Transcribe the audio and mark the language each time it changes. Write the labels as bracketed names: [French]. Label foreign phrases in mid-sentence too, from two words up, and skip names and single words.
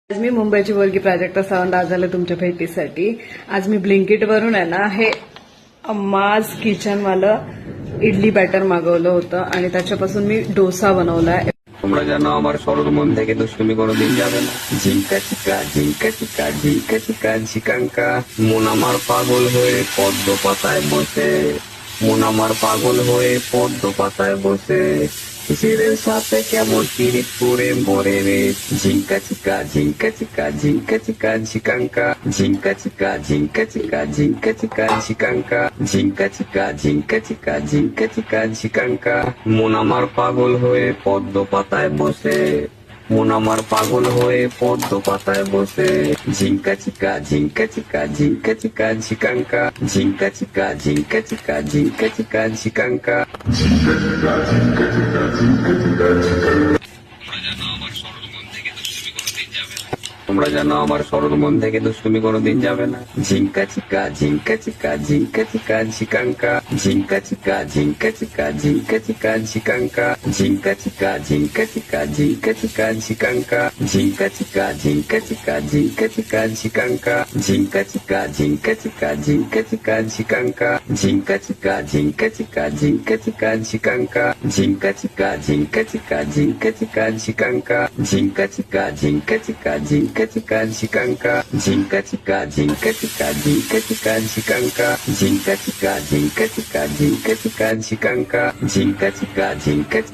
[Marathi] आज मी मुंबईची मुलगी प्राजक्ता सावंत आज आले तुमच्या भेटीसाठी। आज मी ब्लिंकिट वरून आहे ना हे अम्माज किचनवालं इडली बॅटर मागवलं होतं आणि त्याच्यापासून मी डोसा बनवलाय। [Bangla] তোমরা জানো আমার সরল মন থেকে দুষ্টুমি কোনোদিন যাবে না। ঝিঙ্কা চিকা ঝিঙ্কা চিকা ঝিঙ্কা চিকা ঝিকাঙ্কা মন আমার পাগল হয়ে পদ্ম পাতায় বসে, মন আমার পাগল হয়ে পদ্ম পাতায় বসে শিশিরের সাথে কেমন পিরিত করে মরে রে। ঝিঙ্কা চিকা ঝিঙ্কা চিকা ঝিঙ্কা চিকা ঝিকাঙ্কা ঝিঙ্কা চিকা ঝিঙ্কা চিকা ঝিঙ্কা চিকা ঝিকাঙ্কা ঝিঙ্কা চিকা ঝিঙ্কা চিকা ঝিঙ্কা চিকা ঝিকাঙ্কা মন আমার পাগল হয়ে পদ্ম পাতায় বসে, মন আমার পাগল হয়ে পদ্ম পাতায় বসে ঝিঙ্কা চিকা ঝিঙ্কা চিকা ঝিঙ্কা চিকা ঝিকাঙ্কা ঝিঙ্কা চিকা ঝিঙ্কা চিকা ঝিঙ্কা চিকা ঝিকাঙ্কা ঝিঙ্কা চিকা ঝিঙ্কা চিকা ঝিঙ্কা চিকা ঝিকাঙ্কা। তোমরা জানো আমার সরল মন থেকে দুষ্টুমি কোনোদিন যাবে না। ঝিঙ্কা চিকা ঝিঙ্কা চিকা ঝিঙ্কা চিকা ঝিকাঙ্কা ঝিঙ্কা চিকা ঝিঙ্কা চিকা ঝিঙ্কা চিকা ঝিকাঙ্কা ঝিঙ্কা চিকা ঝিঙ্কা চিকা ঝিঙ্কা চিকা ঝিকাঙ্কা ঝিঙ্কা চিকা ঝিঙ্কা চিকা ঝিঙ্কা চিকা ঝিকাঙ্কা ঝিঙ্কা চিকা ঝিঙ্কা চিকা ঝিঙ্কা চিকা ঝিকাঙ্কা ঝিঙ্কা চিকা ঝিঙ্কা চিকা ঝিঙ্কা চিকা ঝিকাঙ্কা ঝিঙ্কা চিকা ঝিঙ্কা চিকা ঝিঙ্কা চিকা ঝিকাঙ্কা ঝিঙ্কা চিকা ঝিঙ্কা চিকা ঝিঙ্কা চিকা ঝিকাঙ্কা ঝিঙ্কা চিকা ঝিঙ্কা চিকা ঝিঙ্কা চিকা ঝিকাঙ্কা ঝিঙ্কা চিকা ঝিঙ্কা চিকা ঝিঙ্কা চিকা ঝিকাঙ্কা ঝিঙ্কা চিকা ঝিঙ্কা